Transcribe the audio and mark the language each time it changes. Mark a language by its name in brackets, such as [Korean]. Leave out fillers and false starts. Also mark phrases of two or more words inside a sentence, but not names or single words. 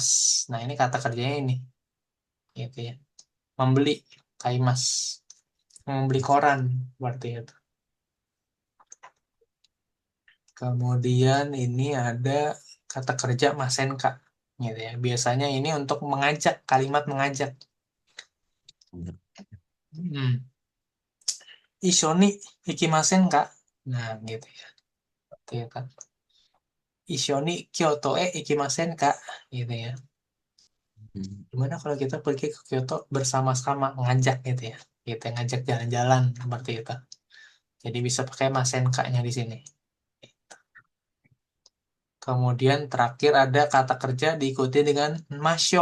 [Indonesian] Nah, ini kata kerjanya ini gitu ya. Membeli Kaimas. Membeli koran berarti itu. Kemudian ini ada kata kerja masenka gitu ya. Biasanya ini untuk mengajak, kalimat mengajak. [Japanese] Hmm. 一緒に行きませんか? [Indonesian] Nah, gitu ya. Gitu ya kan. [Japanese] 一緒に京都行きませんか? [Indonesian] Gitu ya. Hmm. Gimana kalau kita pergi ke Kyoto bersama-sama ngajak gitu ya. Kita ngajak jalan-jalan seperti itu. Jadi bisa pakai masenka-nya di sini. Kemudian terakhir ada kata kerja diikuti dengan masyo.